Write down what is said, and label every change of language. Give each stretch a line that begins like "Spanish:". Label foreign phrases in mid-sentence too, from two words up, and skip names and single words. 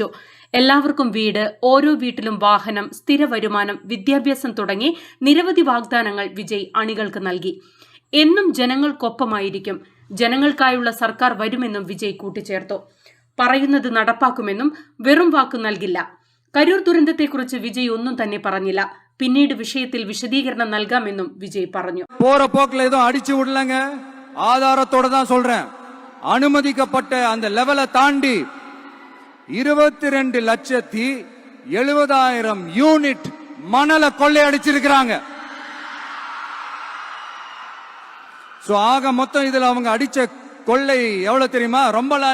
Malayalam: എല്ലാവർക്കും വീട്, ഓരോ വീട്ടിലും വാഹനം, സ്ഥിര വരുമാനം, വിദ്യാഭ്യാസം തുടങ്ങി നിരവധി വാഗ്ദാനങ്ങൾ വിജയ് അണികൾക്ക് നൽകി. എന്നും ജനങ്ങൾക്കൊപ്പമായിരിക്കും, ജനങ്ങൾക്കായുള്ള സർക്കാർ വരുമെന്നും വിജയ് കൂട്ടിച്ചേർത്തു. പറയുന്നത് നടപ്പാക്കുമെന്നും വെറും വാക്കു നൽകില്ല. കരൂർ ദുരന്തത്തെക്കുറിച്ച് വിജയ് ഒന്നും തന്നെ പറഞ്ഞില്ല. പിന്നീട് വിഷയത്തിൽ വിശദീകരണം നൽകാമെന്നും വിജയ് പറഞ്ഞു.
Tamil: போற போக்குல ஏதோ அடிச்சு விடலங்க, ஆதாரத்தோட தான் சொல்றேன். அனுமதிக்கப்பட்ட அந்த லெவலை தாண்டி 22,70,000 யூனிட் மணலை கொள்ளையடிச்சிருக்கிறாங்க. ஆக மொத்தம் இதுல அவங்க அடிச்ச கொள்ளை எவ்வளவு தெரியுமா?